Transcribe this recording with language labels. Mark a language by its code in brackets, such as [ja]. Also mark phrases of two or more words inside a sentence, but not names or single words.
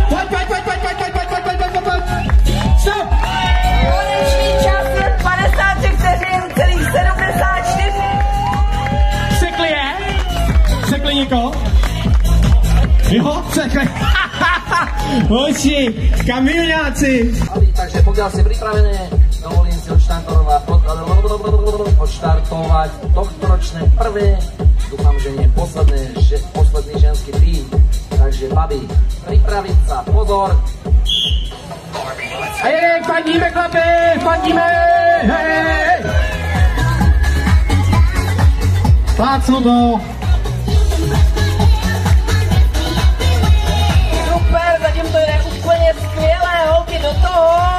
[cs] Pojď. Stop. Konečný čas je 53 vteřin, celých 74. Překli je? Překli někoho? Jo, překli. Hoši, kamilňáci. [sk] Takže pokiaľ ste pripravené, dovolím si odštartovať tohtoročné prvé, dúfam, že nie posledný ženský tým. Takže babi, pripraviť sa, pozor. [cs] A jedem, fandíme chlapi, fandíme, hej! Plácnu to. Super, zatím to jde úplně skvěle, holky do toho.